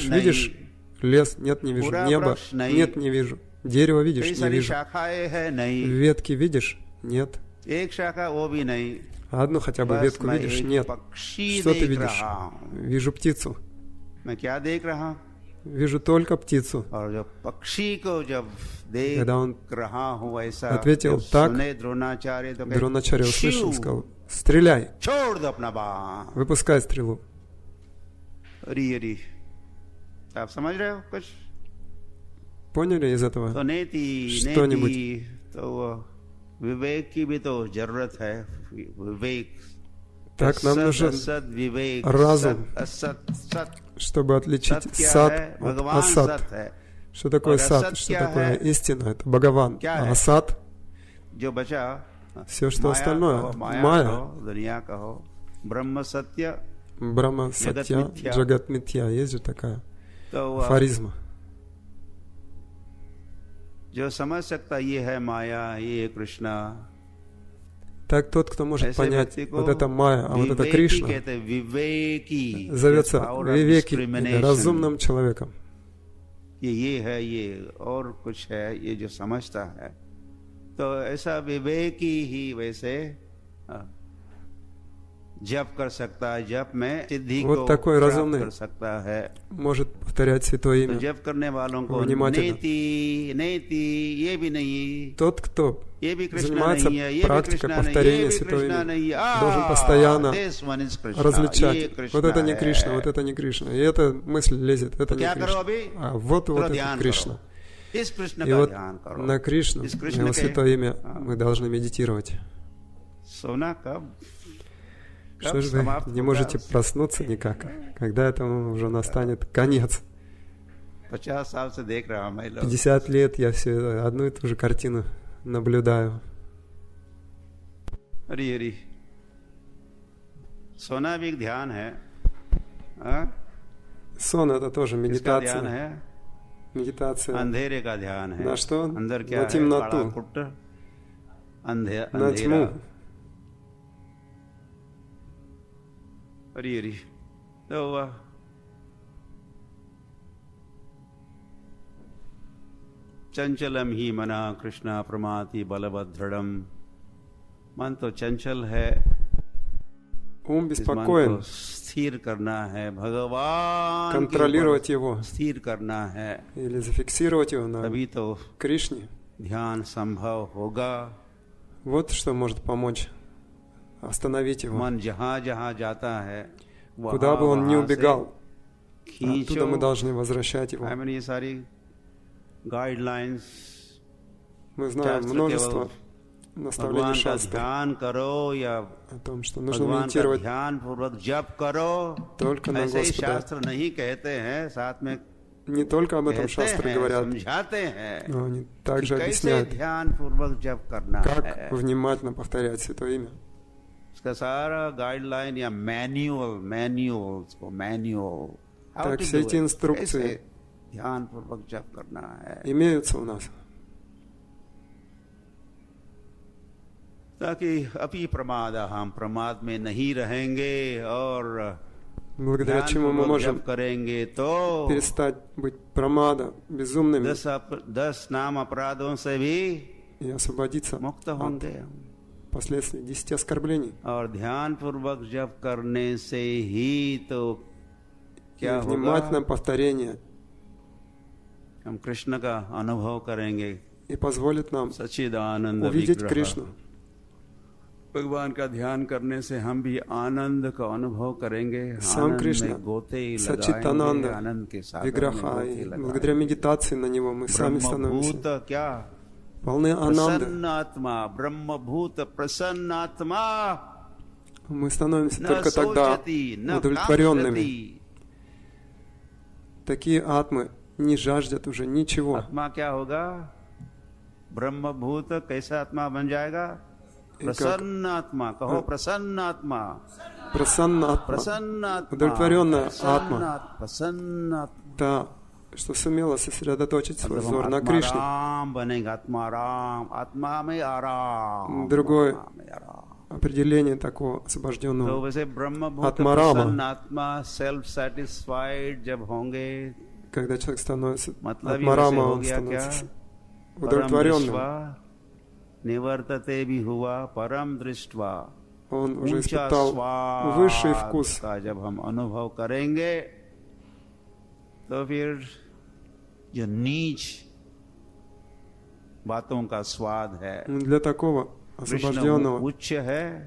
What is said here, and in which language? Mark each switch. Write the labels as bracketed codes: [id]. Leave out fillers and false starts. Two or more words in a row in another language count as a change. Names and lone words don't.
[ru] Видишь лес? Нет, не вижу. Небо? Нет, не вижу. Дерево видишь? Не вижу. Ветки видишь? Нет. Одну хотя бы ветку видишь? Нет. Что ты видишь? Вижу птицу. Вижу только птицу. [hi] और जो पक्षी को जब देख [ru] Когда он [hi] रहा हूँ ऐसा, [ru] ответил [hi] जब [ru] так, [hi] सुने द्रोणाचार्य तो [ru] Дроначарья услышал, "Shiv, сказал: стреляй, [hi] छोड़ दो अपना बाण। [ru] выпускай стрелу. [hi] अरी आप समझ रहे हो कुछ? [ru] Поняли из этого [hi] तो नेति [ru] что-нибудь? [hi] नेति तो विवेक की भी तो जरूरत है। विवेक, [ru] Так нам нужен [hi] असत विवेक, [ru] разум, [hi] सत असत сат। [ru] чтобы отличить [hi] सत क्या [ru] сад [hi] है? [ru] от [hi] भगवान [ru] асад. [hi] सत है। [ru] Что такое [hi] और [ru] сад? [hi] असत [ru] Что [hi] क्या [ru] такое [hi] है? [ru] истина? Это Бхагаван. [hi] क्या [ru] А [hi] है? [ru] асад [hi] जो बचा [ru] все, что [hi] माया [ru] остальное. [hi] कहो, माया [ru] Майя, [hi] कहो, दुनिया कहो, ब्रह्म सत्य, [ru] Брахма, Джагат Сатья, Митья. Джагат Митья. Есть же такая [hi] तो [ru] афоризма. [hi] जो समझ सकता ये है माया, ये कृष्णा, [ru] Так тот, кто может [hi] ऐसे [ru] понять, [hi] व्यक्ति को [ru] вот это Майя, а вот это [hi] विवेकी [ru] Кришна, [hi] कहते हैं। विवेकी [ru] зовется [en] power of [ru] Вивеки, или [en] discrimination. [ru] разумным человеком. [hi] ये है, ये और कुछ है, ये जो समझता है, तो ऐसा विवेकी ही वैसे जप कर सकता है। जप में सिद्धि [ru] Вот [hi] को [ru] такой [hi] प्राप्त [ru] разумный [hi] कर सकता है। [ru] может повторять Святое [hi] तो [ru] Имя. [hi] जप करने वालों को [ru] Внимательно. [hi] नेति नेति ये भी नहीं, [ru] Тот, кто [hi] ये भी कृष्णा [ru] занимается [hi] नहीं है, ये भी [ru] практикой [hi] कृष्णा नहीं, [ru] повторения [hi] ये भी [ru] Святого [hi] कृष्णा [ru] Имени, [hi] नहीं है, [ru] должен постоянно [en] this one is Krishna, [hi] ये [ru] различать. [hi] कृष्णा [ru] Вот это не [hi] है। [ru] Кришна, вот это не Кришна. И эта мысль лезет, это не [hi] क्या करो [ru] Кришна. [hi] अभी? [ru] А вот [hi] थोड़ा [ru] это [hi] ध्यान [ru] Кришна. [hi] करो, इस कृष्ण [ru] И [hi] का [ru] вот [hi] ध्यान करो। [ru] на Кришну, [hi] इस [ru] на [hi] कृष्ण [ru] Его [hi] के [ru] Святое Имя мы должны медитировать. [hi] सोना कब [ru] Что же вы не можете проснуться никак, когда этому уже настанет конец? [hi] 50 साल से देख रहा हूं मैं लोग। [ru] 50 лет я все одну и ту же картину наблюдаю. [hi] हरी हरी सोना भी एक ध्यान है, हाँ? [ru] Сон — это тоже [hi] किसका ध्यान [ru] медитация. [hi] है? [ru] Медитация [hi] अंधेरे का ध्यान है। [ru] на что? [hi] अंदर क्या [ru] На [hi] है? [ru] темноту, [hi] काला कुट्ट, [ru] на [hi] अंधेरा। [ru] тьму. [sa] हरी हरी तो चंचलम ही मना कृष्णा प्रमाति बलभद्रम। [hi] मन तो चंचल है, [ru] Ум [hi] इस मन [ru] беспокоен, [hi] को स्थिर करना है, भगवान के [ru] контролировать его [hi] ऊपर स्थिर करना है, [ru] или зафиксировать его на [hi] तभी तो [ru] Кришне. [hi] ध्यान संभव होगा। [ru] Вот что может помочь остановить его. [hi] मन जहाँ जहाँ जाता है [ru] Куда бы он ни [hi] वहाँ से [ru] убегал, [hi] खींचो। [ru] оттуда мы должны возвращать его. [hi] ये सारी गाइडलाइंस, [ru] Мы знаем [hi] शास्त्र [ru] множество [hi] केवल [ru] наставлений [hi] भगवान का [ru] шастры [hi] ध्यान करो या [ru] о том, что нужно [hi] भगवान का [ru] медитировать [hi] ध्यान पूर्वक जप करो। [ru] только на [hi] ऐसे ही [ru] Господа. [hi] शास्त्र नहीं कहते हैं, साथ में [ru] Не только об этом [hi] कहते [ru] шастры [hi] हैं, [ru] говорят, [hi] समझाते हैं [ru] но они [hi] कि [ru] также [hi] कैसे [ru] объясняют, [hi] ध्यान पूर्वक जप करना [ru] как [hi] है। [ru] внимательно повторять Святое Имя. [hi] इसका सारा गाइडलाइन या मैन्युअल [ru] Так, все эти инструкции [hi] ध्यान पूर्वक जप करना है, [ru] имеются у нас. [hi] ताकि अपी प्रमाद, हम प्रमाद में नहीं रहेंगे और [ru] Благодаря чему мы [hi] ध्यानपूर्वक [ru] можем [hi] जप करेंगे तो [ru] перестать быть прамада, безумными, [hi] 10 नाम अपराधों से भी [ru] и освободиться [hi] मुक्त [ru] от [hi] होंगे। [ru] последствий 10 оскорблений. [hi] और ध्यान पूर्वक जप करने से ही तो [ru] И [hi] क्या [ru] внимательное [hi] होगा, [ru] повторение [hi] हम कृष्ण का अनुभव करेंगे, [ru] и позволит нам [hi] सच्चिदानंद [ru] увидеть [hi] विग्रह। [ru] Кришну. [hi] भगवान का ध्यान करने से हम भी आनंद का अनुभव करेंगे, [ru] Сам [hi] आनंद [ru] Кришна, [hi] में गोते लगाएंगे, [ru] Сачитананда, [hi] आनंद के सागर में [ru] Виграха, [hi] गोते [ru] и [hi] लगाएंगे। [ru] благодаря медитации на него мы сами становимся [hi] ब्रह्मभूत क्या [ru] полны ананды. [sa] प्रसन्नात्मा, ब्रह्मभूत प्रसन्नात्मा [ru] Мы становимся [sa] न [ru] только тогда [sa] सोचती न [ru] удовлетворенными. [sa] कांक्षति। [ru] Такие атмы не жаждет уже ничего. [hi] आत्मा क्या होगा? ब्रह्मभूत कैसा आत्मा बन जाएगा? [ru] И как [hi] प्रसन्न आत्मा, कहो प्रसन्न आत्मा, [ru] прасанна атма, [hi] प्रसन्न आत्मा, [ru] удовлетворенная атма, [hi] प्रसन्न आत्मा। [ru] та, что сумела сосредоточить свой взор на [hi] आत्मा [ru] Кришне. [hi] राम बनेगा, आत्मा राम, आत्मा में आराम, [ru] Другое [hi] आत्मा में आराम। [ru] определение такого [hi] तो [ru] освобожденного [hi] वैसे ब्रह्मभूत [ru] Атмарама. [hi] प्रसन्न आत्मा, [en] self satisfied [hi] जब होंगे, [ru] когда человек становится [hi] मतलब [ru] от [hi] ही वैसे [ru] марама, [hi] हो [ru] он [hi] गया क्या? [ru] становится [sa] परम [ru] удовлетворенным. [sa] दृष्ट्वा निवर्तते [hi] भी हुआ, [sa] परम दृष्ट्वा [ru] Он уже [hi] ऊंचा [ru] испытал [hi] स्वाद [ru] высший вкус. [hi] का जब हम अनुभव करेंगे तो फिर जो नीच बातों का स्वाद है, [ru] Для такого [hi] कृष्ण [ru] освобожденного [hi] उच्च है